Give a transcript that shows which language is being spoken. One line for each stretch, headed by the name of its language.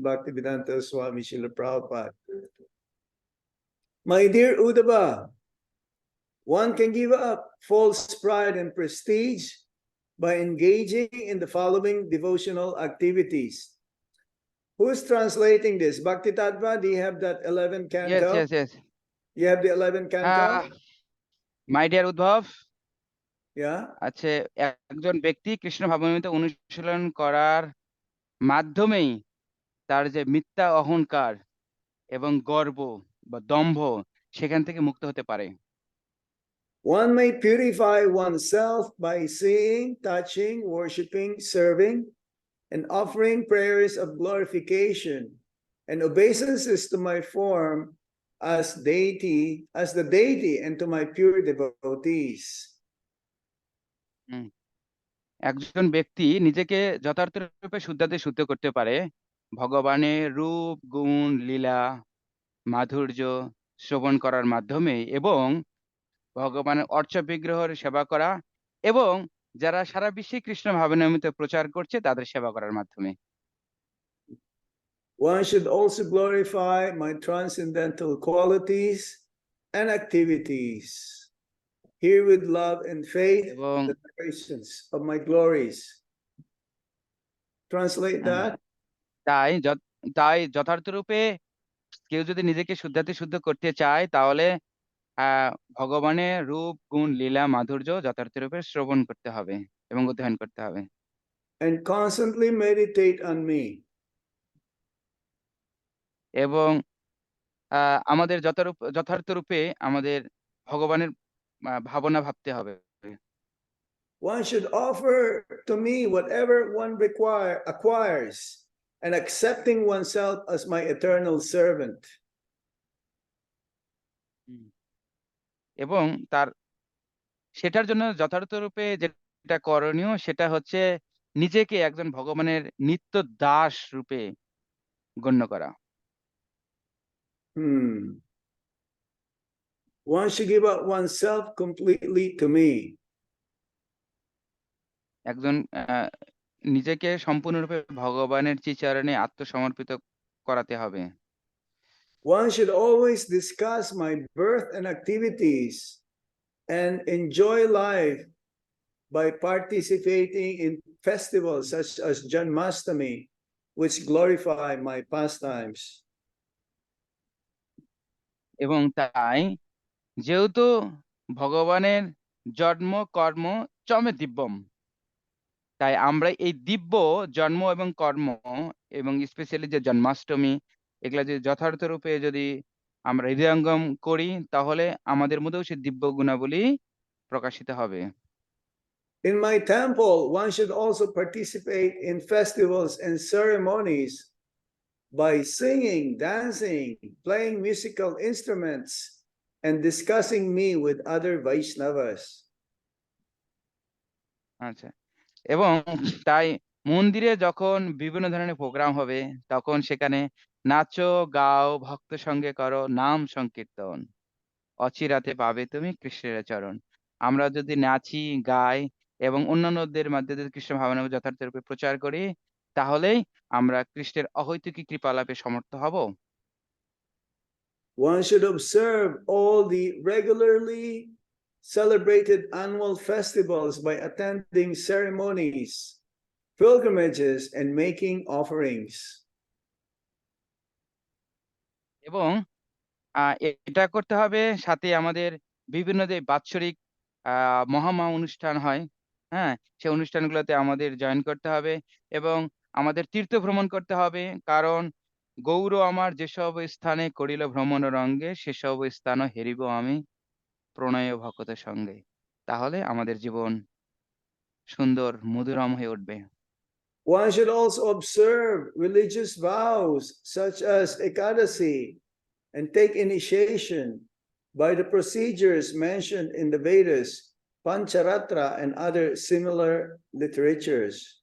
English: Bhaktivedanta Swami Srila Prabhupada. My dear Uddhava, one can give up false pride and prestige by engaging in the following devotional activities. Who's translating this? Bhakti Tattva, do you have that 11 Yes, canto? yes. You have the 11 canto? My dear Uddhava, Yeah.
Bangla: আছে একজন ব্যক্তি কৃষ্ণ ভাবনামৃত অনুশীলন করার মাধ্যমেই তার যে মিথ্যা অহংকার এবং গর্ব বা দম্ভ সেখান থেকে মুক্ত হতে পারে।
English: One may purify oneself by seeing, touching, worshiping, serving, and offering prayers of glorification and obeisances to my form as the deity, and to my pure devotees.
Bangla: একজন ব্যক্তি নিজেকে যথার্থরূপে শুদ্ধাতে শুদ্ধ করতে পারে ভগবানের রূপ, গুণ, লীলা, মাধুর্য শ্রবণ করার মাধ্যমে এবং ভগবানের অর্চ বিগ্রহের সেবা করা এবং যারা সারা বিশ্বে কৃষ্ণ ভাবনামৃত প্রচার করছে তাদের সেবা করার মাধ্যমে।
English: One should also glorify my transcendental qualities and activities. Here with love and faith,
Bangla: এবং
English: the narrations of my glories. Translate that.
Bangla: তাই যথার্থরূপে কেউ যদি নিজেকে শুদ্ধাতে শুদ্ধ করতে চায় তাহলে ভগবানের রূপ, গুণ, লীলা, মাধুর্য যথার্থরূপে শ্রবণ করতে হবে এবং অধ্যয়ন করতে হবে।
English: And constantly meditate on me.
Bangla: এবং আমাদের যথার্থরূপে আমাদের ভগবানের ভাবনা ভাবতে হবে।
English: One should offer to me whatever one acquires, and accepting oneself as my eternal servant.
Bangla: এবং সেটার জন্য যথার্থরূপে যেটা করণীয় সেটা হচ্ছে নিজেকে একজন ভগবানের নিত্য দাস রূপে গণ্য করা।
English: One should give up oneself completely to me.
Bangla: একজন নিজেকে সম্পূর্ণরূপে ভগবানের শ্রীচরণে আত্মসমর্পিত করাতে হবে।
English: One should always discuss my birth and activities and enjoy life by participating in festivals such as Janmashtami, which glorify my pastimes.
Bangla: এবং তাই যেহেতু ভগবানের জন্ম কর্ম চমে দিব্যম, তাই আমরা এই দিব্য জন্ম এবং কর্ম এবং স্পেশালি যে জন্মাষ্টমী এগুলা যদি যথার্থ রূপে যদি আমরা হৃদয়ঙ্গম করি তাহলে আমাদের মধ্যেও সেই দিব্য গুণাবলী প্রকাশিত হবে।
English: In my temple, one should also participate in festivals and ceremonies by singing, dancing, playing musical instruments, and discussing me with other Vaishnavas.
Bangla: আচ্ছা, এবং তাই মন্দিরে যখন বিভিন্ন ধরনের প্রোগ্রাম হবে তখন সেখানে নাচো, গাও, ভক্ত সঙ্গে করো নাম সংকীর্তন, অচিরাতে পাবে তুমি কৃষ্ণের চরণ। আমরা যদি নাচি, গাই এবং অন্যান্যদের মধ্যে যদি কৃষ্ণ ভাবনা যথার্থরূপে প্রচার করি তাহলেই আমরা কৃষ্ণের অহৈতুকী কৃপা লাভে সমর্থ হব।
English: One should observe all the regularly celebrated annual festivals by attending ceremonies, pilgrimages, and making offerings.
Bangla: এবং এটা করতে হবে, সাথে আমাদের বিভিন্ন যে বাৎসরিক মহা অনুষ্ঠান হয়, হ্যাঁ? সেই অনুষ্ঠানগুলোতে আমাদের জয়েন করতে হবে এবং আমাদের তীর্থ ভ্রমণ করতে হবে। কারণ গৌর আমার যেসব স্থানে করিল ভ্রমণ রঙ্গে, সেসব স্থান হেরিব আমি প্রণয় ভকতের সঙ্গে। তাহলে আমাদের জীবন সুন্দর মধুরম হয়ে উঠবে।
English: One should also observe religious vows such as Ekadasi and take initiation by the procedures mentioned in the Vedas, Pancharatra, and other similar literatures.